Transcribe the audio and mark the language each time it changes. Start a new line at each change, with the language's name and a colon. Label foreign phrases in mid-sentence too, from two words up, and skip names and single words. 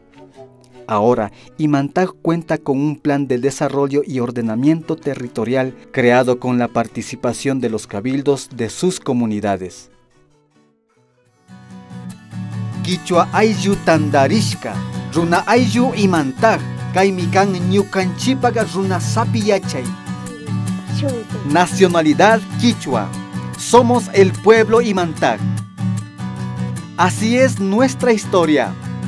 Spanish: Ahora, Imantag cuenta con un plan de desarrollo y ordenamiento territorial creado con la participación de los cabildos de sus comunidades.
Quechua: Quichua ayllu tandarishka, runa ayllu Imantag, kaymikan ñukanchipaga runa sapi yachay.
Spanish: Nacionalidad quichua, somos el pueblo Imantag. Así es nuestra historia.